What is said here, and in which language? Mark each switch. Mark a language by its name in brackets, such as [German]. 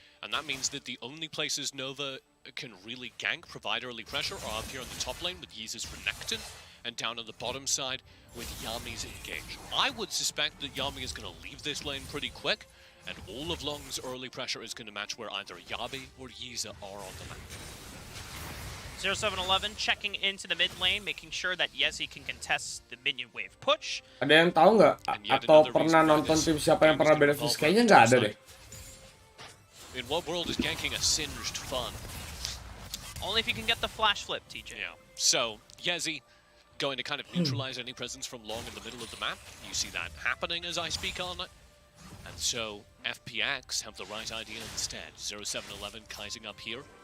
[English] And that means that the only places Nova can really gank, provide early pressure, are up here on the top lane with Yeeza's Renekton, and down on the bottom side with Yami's Engage. I would suspect that Yami is going to leave this lane pretty quick, and all of Long's early pressure is going to match where either Yabi or Yeeza are on the map. 0711 checking into the mid lane, making sure that Yezi can contest the minion wave push. [Indonesian] Ada yang tahu nggak? Atau pernah nonton tim siapa yang pernah benefit? Kayaknya nggak ada deh. [English] In what world is ganking a Singed fun? Only if you can get the flash flip, TJ. Yeah. So, Yezi going to kind of neutralize any presence from Long in the middle of the map. You see that happening as I speak on it. And so, FPX have the right idea instead. 0711 kiting up here.